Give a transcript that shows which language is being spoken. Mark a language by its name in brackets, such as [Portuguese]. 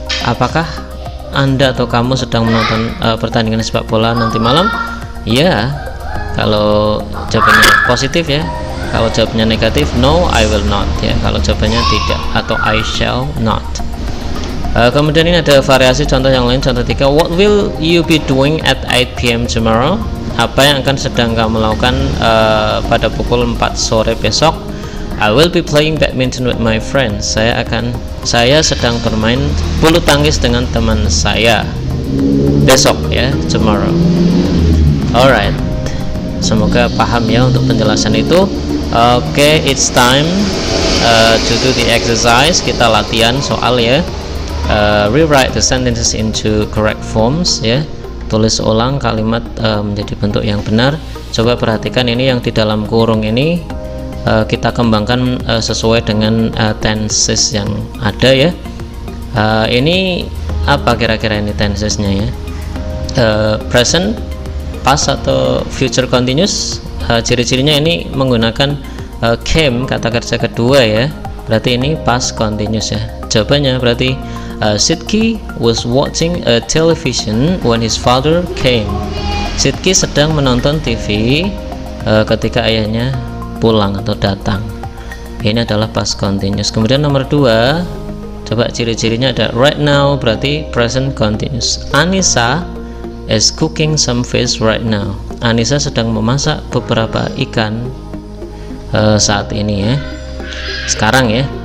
[Indonesian] Apakah Anda atau kamu sedang menonton pertandingan sepak bola nanti malam? Ya, kalau jawabannya positif ya. Kalau jawabannya negatif, [English] no, I will not [Indonesian] ya. Kalau jawabannya tidak atau [English] I shall not. [Indonesian] Kemudian ini ada variasi contoh yang lain. [English] Contoh 3, what will you be doing at 8 PM tomorrow? [Indonesian] Apa yang akan sedang kamu lakukan pada pukul 4 sore besok? [English] I will be playing badminton with my friends. [Indonesian] Saya sedang bermain bulu tangkis dengan teman saya besok ya, tomorrow. Alright, semoga paham ya untuk penjelasan itu. [English] Oke, it's time to do the exercise. [Indonesian] Kita latihan soal ya. [English] Rewrite the sentences into correct forms ya. [Indonesian] Tulis ulang kalimat menjadi bentuk yang benar. Coba perhatikan ini yang di dalam kurung ini, kita kembangkan sesuai dengan tenses yang ada ya. Ini apa kira-kira ini tensesnya ya? Present, past atau future continuous. Ciri-cirinya ini menggunakan came, kata kerja kedua ya, berarti ini past continuous ya. [English] Jawabannya berarti Sidki was watching a television when his father came. [Indonesian] Sidki sedang menonton TV ketika ayahnya pulang atau datang. Ini adalah past continuous. Kemudian nomor 2, coba ciri-cirinya ada right now, berarti present continuous. [English] Anissa is cooking some fish right now. [Indonesian] Anissa sedang memasak beberapa ikan saat ini ya, sekarang ya.